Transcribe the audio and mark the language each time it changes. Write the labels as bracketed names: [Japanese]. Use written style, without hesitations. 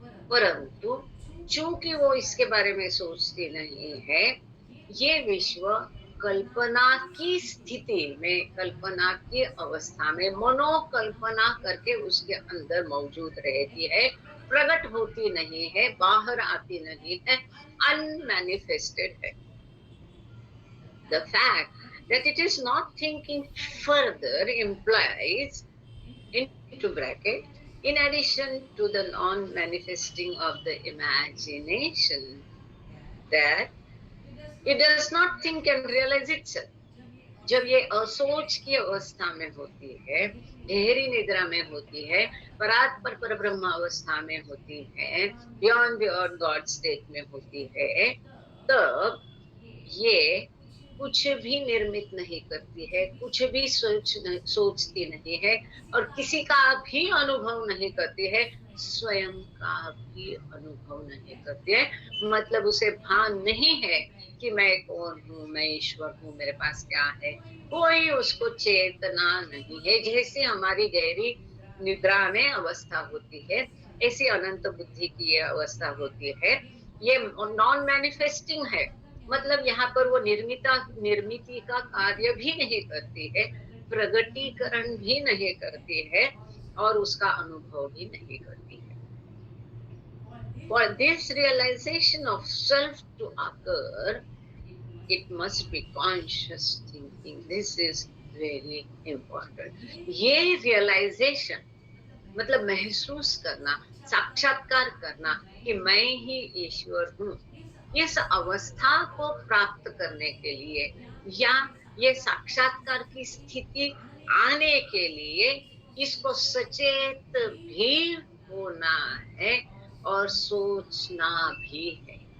[Hindi] परंतु चूंकि वो इसके बारे में सोचती नहीं है, ये विश्व कल्पना की स्थिति में, कल्पना की अवस्था में मनोकल्पना करके उसके अंदर मौजूद रहती है, प्रकट होती नहीं है, बाहर आती नहीं है, अनमैनिफेस्टेड है। [English] The fact that it is not thinking further implies, into bracket, in addition to the non-manifesting of the imagination, that it does not think and realize itself. [Hindi] जब ये असोच की अवस्था में होती है, गहरी निद्रा में होती है, परात्पर पर ब्रह्म अवस्था में होती है, [English] beyond god state [Hindi] में होती है, तब ये कुछ भी निर्मित नहीं करती है, कुछ भी सोचती नहीं है, और किसी का भी अनुभव नहीं करती है, स्वयं का भी अनुभव नहीं करती है। मतलब उसे भान नहीं है कि मैं कौन हूँ, मैं ईश्वर हूँ, मेरे पास क्या है, कोई उसको चेतना नहीं है। जैसे हमारी गहरी निद्रा में अवस्था होती है, ऐसी अनंत बुद्धि की ये अवस्था होती है। ये [English] non manifesting [Hindi] है, मतलब यहाँ पर वो निर्मिति का कार्य भी नहीं करती है, प्रगटीकरण भी नहीं करती है, और उसका अनुभव भी नहीं करती है। [English] For this realization of self to occur, it must be conscious thinking. This is very important. [Hindi] ये realization मतलब महसूस करना, साक्षात्कार करना कि मैं ही ईश्वर हूँ, इस अवस्था को प्राप्त करने के लिए या ये साक्षात्कार की स्थिति आने के लिए इसको सचेत भी होना है और सोचना भी है।